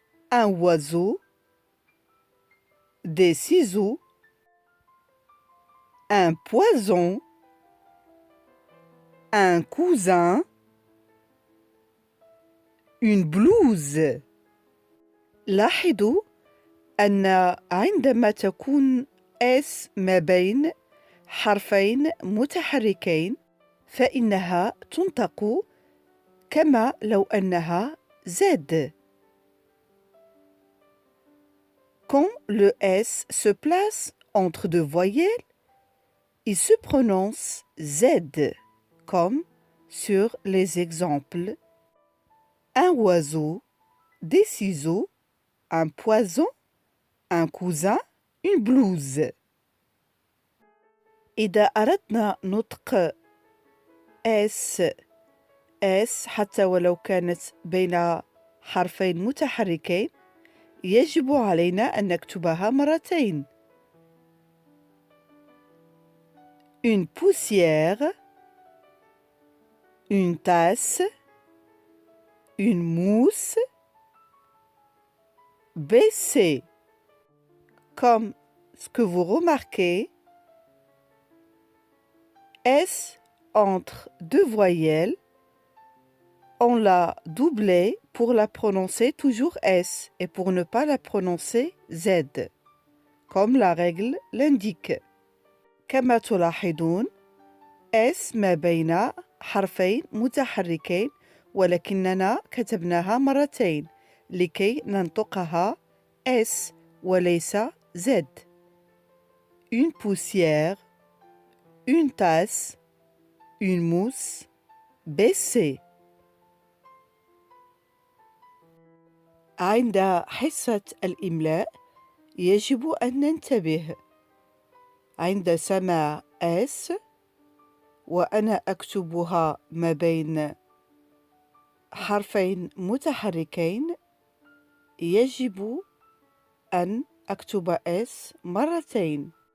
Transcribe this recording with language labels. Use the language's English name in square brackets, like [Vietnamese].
[French] Un oiseau, des ciseaux, un poison, un cousin, une blouse. [Arabic] لاحظوا أن عندما تكون S ما بين حرفين متحركين فإنها تنطق كما لو أنها Z. [French] Quand le S se place entre deux voyelles, il se prononce Z, comme sur les exemples. Un oiseau, des ciseaux, un poison, un cousin, une blouse. [Arabic] إذا أردنا نطق S حتى ولو كانت بين حرفين متحركين يجب علينا أن نكتبها مرتين. [French] Une poussière, une tasse, une mousse, baisser. Comme ce que vous remarquez, S entre deux voyelles, on l'a doublée pour la prononcer toujours S et pour ne pas la prononcer Z, comme la règle l'indique. [Arabic] كما تلاحظون S ما بين حرفين متحركين ولكننا كتبناها مرتين لكي ننطقها S وليس Z. [French] Une poussière, une tasse, une mousse, baisser. [Arabic] عند حصة الإملاء يجب أن ننتبه عند سماع S وأنا أكتبها ما بين حرفين متحركين يجب أن أكتب S مرتين.